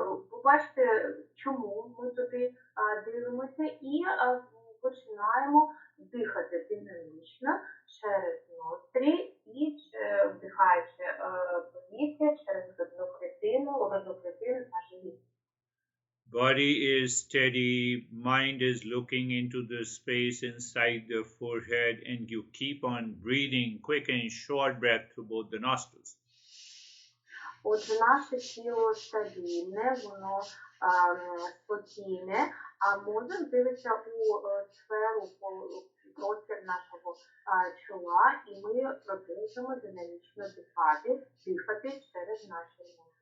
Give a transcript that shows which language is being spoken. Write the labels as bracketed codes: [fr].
[uk] Побачите, чому ми туди дивимося, і починаємо дихати динамічно через ноздрі і вдихаючи повітря через грудну клітину на живіт. [en] Body is steady, mind is looking into the space inside the forehead, and you keep on breathing quick and short breath through both the nostrils. [uk] Отже, наше тіло стабільне, воно спокійне, а мозок дивиться у сферу, простір нашого чола, і ми продовжуємо динамічно дихати через наші ноги.